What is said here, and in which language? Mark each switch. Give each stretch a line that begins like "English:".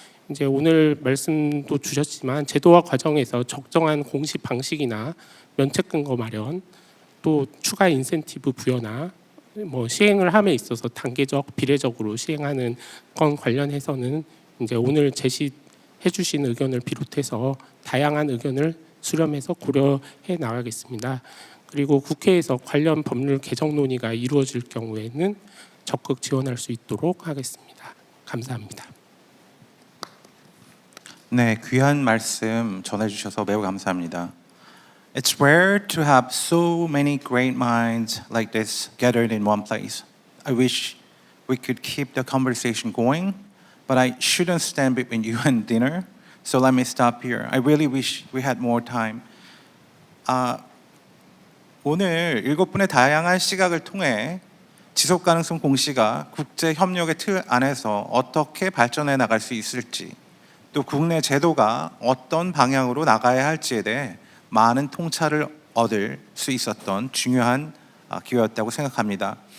Korean: 이제 오늘 말씀도 주셨지만 제도화 과정에서 적정한 공시 방식이나 면책 근거 마련, 또 추가 인센티브 부여나 뭐 시행을 함에 있어서 단계적, 비례적으로 시행하는 건 관련해서는 이제 오늘 제시해 주신 의견을 비롯해서 다양한 의견을 수렴해서 고려해 나가겠습니다. 그리고 국회에서 관련 법률 개정 논의가 이루어질 경우에는 적극 지원할 수 있도록 하겠습니다. 감사합니다. 네, 귀한 말씀 전해주셔서 매우 감사합니다.
English: It's rare to have so many great minds like this gathered in one place. I wish we could keep the conversation going, but I shouldn't stand between you and dinner, so let me stop here. I really wish we had more time.
Korean: 오늘 7분의 다양한 시각을 통해 지속가능성 공시가 국제협력의 틀 안에서 어떻게 발전해 나갈 수 있을지, 또 국내 제도가 어떤 방향으로 나가야 할지에 대해 많은 통찰을 얻을 수 있었던 중요한 기회였다고 생각합니다.